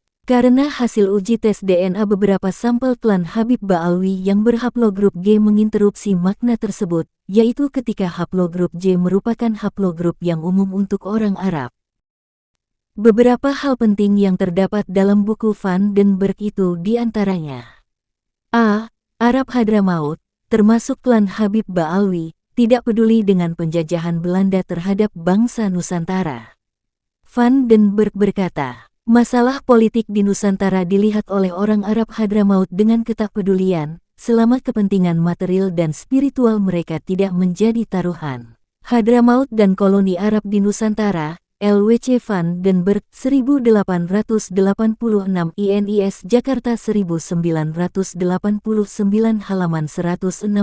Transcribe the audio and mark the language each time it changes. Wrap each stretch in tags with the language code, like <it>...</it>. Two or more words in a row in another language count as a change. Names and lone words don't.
<id>Karena hasil uji tes DNA beberapa sampel klan Habib Ba'alwi yang berhaplogrup G menginterupsi makna tersebut, yaitu ketika haplogrup J merupakan haplogrup yang umum untuk orang Arab. Beberapa hal penting yang terdapat dalam buku Van den Berg itu diantaranya: A. Arab Hadramaut, termasuk klan Habib Ba'alwi, tidak peduli dengan penjajahan Belanda terhadap bangsa Nusantara. Van den Berg berkata, masalah politik di Nusantara dilihat oleh orang Arab Hadramaut dengan ketakpedulian, selama kepentingan material dan spiritual mereka tidak menjadi taruhan. Hadramaut dan koloni Arab di Nusantara, L.W.C. van den Berg, 1886 INIS Jakarta 1989 halaman 116.</id>